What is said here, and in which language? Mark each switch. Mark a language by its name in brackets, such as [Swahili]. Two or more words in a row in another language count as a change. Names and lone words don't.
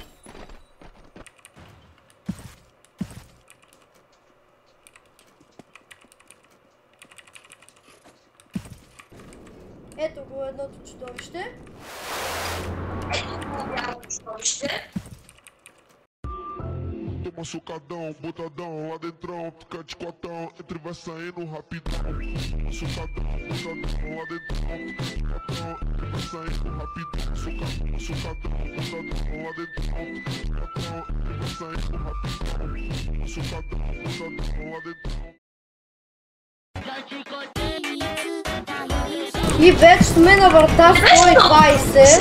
[Bulgarian] Ето го едното чудовище. Ето го бялото чудовище. [Portuguese] Machucadão, botadão, lá dentrão, fica de quatão, entre vai saindo rapidão. Machucadão, botadão, lá dentrão, fica de quatão, entre vai saindo rapidão. Machucadão, botadão, lá dentrão, fica de quatão, entre vai saindo rapidão. Machucadão, botadão, lá dentrão. [Bulgarian] И вече сме на врата 120.